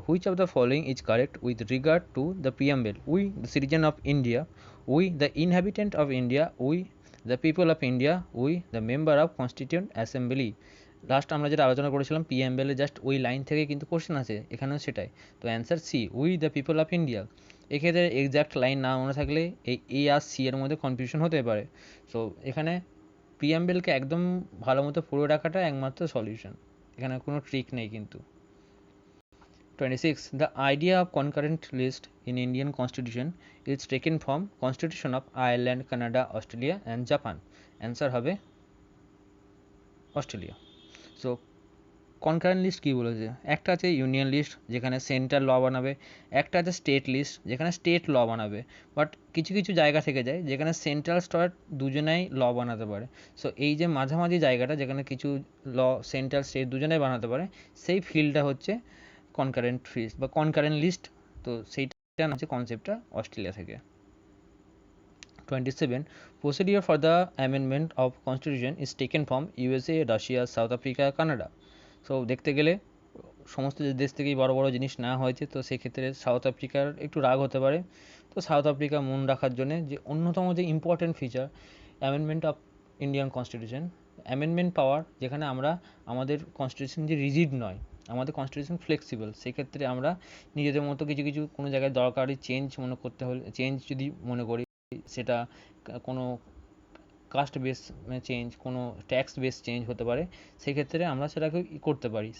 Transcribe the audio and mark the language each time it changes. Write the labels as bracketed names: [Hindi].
[English] Which of the following is correct with regard to the preamble? We, the citizen of India. We, the inhabitant of India. We, the people of India. We, the member of Constituent Assembly. [Bangla] Last আমরা যেটা আলোচনা করেছিলাম প্রিয়াম্বেলে just ওই line থেকে কিন্তু question আছে, এখানেও সেটাই। তো answer C, [English] We the people of India. [Bangla] এক্ষেত্রে এক্স্যাক্ট লাইন না মনে থাকলে এই এ আর সি এর মধ্যে কনফিউশন হতে পারে। সো এখানে প্রিয়াম্বেলকে একদম ভালো মতো পড়ে রাখাটা একমাত্র সলিউশন, এখানে কোনো ট্রিক নেই কিন্তু। [English] 26. The idea of concurrent list in Indian Constitution is taken from Constitution of Ireland, Canada, Australia and Japan. [Bangla] Answer হবে অস্ট্রেলিয়া। সো কনকারেন্ট লিস্ট কী বলেছে, একটা আছে ইউনিয়ন লিস্ট যেখানে সেন্ট্রাল ল বানাবে, একটা আছে স্টেট লিস্ট যেখানে স্টেট ল বানাবে, বাট কিছু কিছু জায়গা থেকে যায় যেখানে সেন্ট্রাল স্টেট দুজনেই ল বানাতে পারে। সো এই যে মাঝামাঝি জায়গাটা যেখানে কিছু ল সেন্ট্রাল স্টেট দুজনেই বানাতে পারে, সেই ফিল্ডটা হচ্ছে কনকারেন্ট লিস্ট বা কনকারেন্ট লিস্ট। তো সেইটা হচ্ছে কনসেপ্টটা অস্ট্রেলিয়া থেকে। [English] 27. Procedure for the amendment of constitution is taken from USA, Russia, South Africa, Canada. [Bangla] So দেখতে গেলে সমস্ত দেশ থেকেই বড় বড় জিনিস নেওয়া হয়েছে, তো সেক্ষেত্রে সাউথ আফ্রিকার একটু রাগ হতে পারে। তো সাউথ আফ্রিকা মন রাখার জন্য যে অন্যতম যে important feature amendment of Indian constitution, amendment পাওয়ার, যেখানে আমরা আমাদের কনস্টিটিউশন যে রিজিড নয়, আমাদের কনস্টিটিউশন ফ্লেক্সিবল, সেক্ষেত্রে আমরা নিজেদের মতো কিছু কিছু কোনো জায়গায় দরকারি চেঞ্জ মনে করতে হলে চেঞ্জ যদি মনে করি, সেটা কোনো কাস্ট বেস চেঞ্জ, কোনো ট্যাক্স বেস চেঞ্জ হতে পারে, সেক্ষেত্রে আমরা সেটাকে করতে পারি।